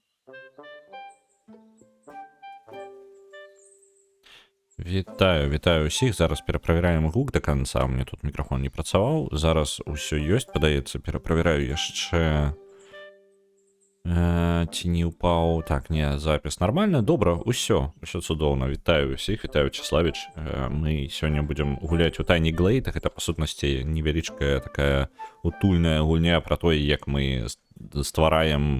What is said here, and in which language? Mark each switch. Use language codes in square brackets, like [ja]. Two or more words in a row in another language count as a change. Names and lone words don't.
[be] Вітаю усіх. [uk] Зараз перепровіряємо гук до конца. У мене тут мікрофон не працював. Зараз усе є, подається. [be] Перепровіряю яшчэ. Ці не упаў. Так, не, запіс нормально. Добра, усё цудоўна. Вітаю усіх, вітаю Чеславіч. Мы сёння будзем гуляць у Tiny Glade. Гэта, па сутнасці, невялічкая такая утульная гульня про тое, як мы ствараем.